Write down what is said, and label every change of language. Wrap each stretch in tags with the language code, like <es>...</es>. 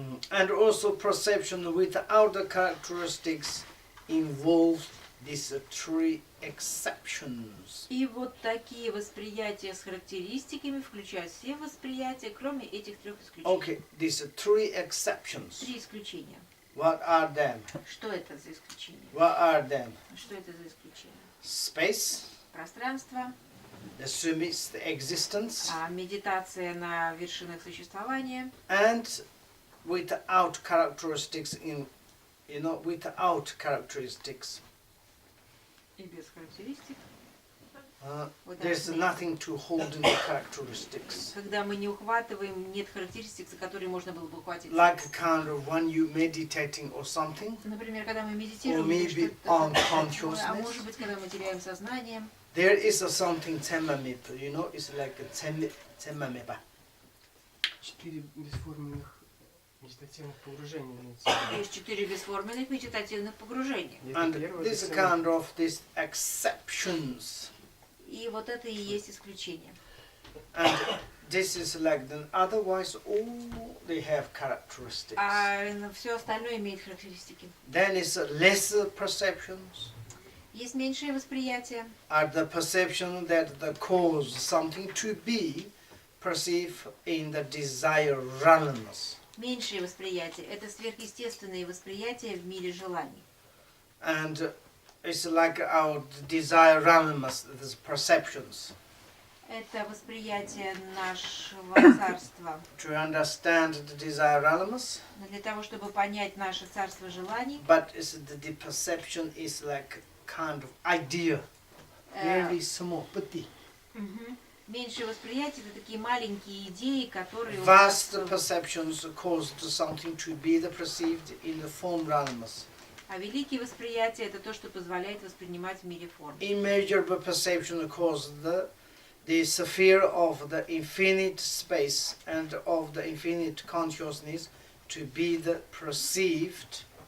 <en>And also perception without the characteristics involves these three exceptions.</en> <ru>И вот такие восприятия с характеристиками включают все восприятия, кроме этих трех исключений.</ru> <en>Okay, these three exceptions.</en> <ru>Три исключения.</ru> <en>What are them?</en> <ru>Что это за исключения?</ru> <en>What are them?</en> <ru>Что это за исключения?</ru> <en>Space,</en> <ru>Пространство,</ru> <en>the summit existence,</en> <ru>медитация на вершинах существования</ru> <en>and without characteristics without characteristics.</en> <ru>и без характеристик.</ru> <en>There's nothing to hold in the characteristics.</en> <ru>Когда мы не ухватываем, нет характеристик, за которые можно было бы ухватиться.</ru> <en>Like kind of when you meditating or something,</en> <ru>Например, когда мы</ru> <en>or</en> <ru>медитируем,</ru> <en>maybe</en> <ru>а</ru> <en>unconsciousness.</en> <ru>может быть, когда мы теряем сознание.</ru> <en>There is something temamip, it's like a temamip.</en> <ru>4 бесформенных медитативных погружения. Есть 4 бесформенных медитативных погружения.</ru> <en>And this kind of these exceptions.</en> <ru>И вот это и есть исключение.</ru> <en>And this is like then otherwise all they have characteristics.</en> <ru>А все остальное имеет характеристики.</ru> <en>Then it's lesser perceptions.</en> <ru>Есть меньшее восприятие.</ru> <en>Are the perception that the cause something to be perceived in the desire realms.</en> <ru>Меньшее восприятие – это сверхъестественные восприятия в мире желаний.</ru> <en>And it's like our desire realms, these perceptions.</en> <ru>Это восприятие нашего царства.</ru> <en>To understand the desire realms,</en> <ru>Но для того, чтобы понять наше царство желаний,</ru> <en>but the perception is like kind of idea, very small, petit.</en> <ru>меньшее восприятие – это такие маленькие идеи, которые у нас...</ru> <en>Vast perceptions cause something to be the perceived in the form realms.</en> <ru>А великие восприятия – это то, что позволяет воспринимать в мире форм.</ru> <en>Immeasurable perception cause the sphere of the infinite space and of the infinite consciousness to be the perceived.</en>